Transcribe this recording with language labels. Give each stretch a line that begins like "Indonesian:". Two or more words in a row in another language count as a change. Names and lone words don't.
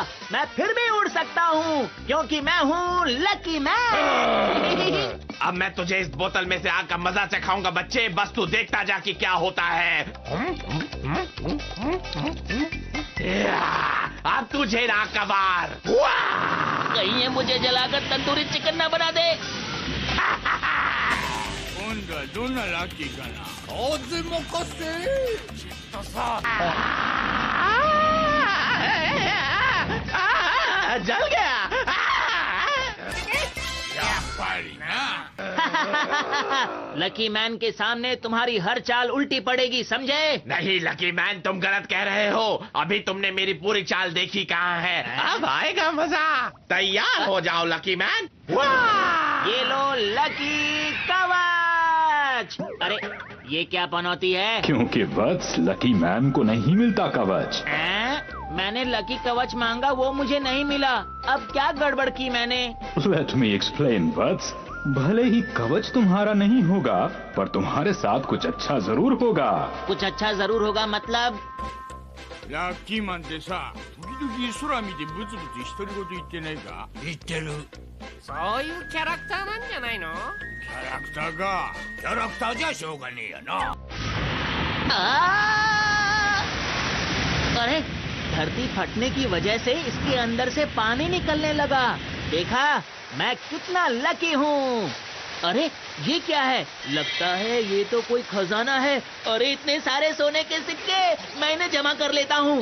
Hindi: मैं फिर भी उड़ सकता हूँ क्योंकि मैं हूँ लकी मैन। अब मैं तुझे इस बोतल में से आग का मजा चखाऊंगा बच्चे, बस तू देखता जा कि क्या होता है। अब तुझे ना कबार। कहीं ये मुझे जलाकर तंदूरी चिकन न बना दे।
Japanese: 今度はどんなラッキーかな。風任せ。きっとさ。
Hindi: जल गया।
Japanese: やっぱりな。
Hindi: लकी मैन के सामने तुम्हारी हर चाल उल्टी पड़ेगी, समझे? नहीं लकी मैन, तुम गलत कह रहे हो। अभी तुमने मेरी पूरी चाल देखी कहाँ है। अब आएगा मजा। तैयार हो जाओ लकी मैन। ये लो लकी कवच। अरे ये क्या पनौती है? क्योंकि वत्स लकी मैन को नहीं मिलता कवच। मैंने लकी कवच मांगा, वो मुझे नहीं मिला। अब क्या गड़बड़ की मैंने?
English: Let me explain वत्स।
Hindi: भले ही कवच तुम्हारा नहीं होगा, पर तुम्हारे साथ कुछ अच्छा जरूर होगा। कुछ अच्छा जरूर होगा मतलब?
Japanese: ラッキーマンってさ、時々空見てブツブツ独り言言ってないか？言ってる。そういうキャラクターなんじゃないの？キャラクターか。キャラクターじゃしょうがねえやな。
Hindi: अरे धरती फटने की वजह से इसके अंदर से पानी निकलने लगा। देखा, मैं कितना लकी हूँ। अरे ये क्या है? लगता है ये तो कोई खजाना है। अरे इतने सारे सोने के सिक्के, मैं इन्हें जमा कर लेता हूँ।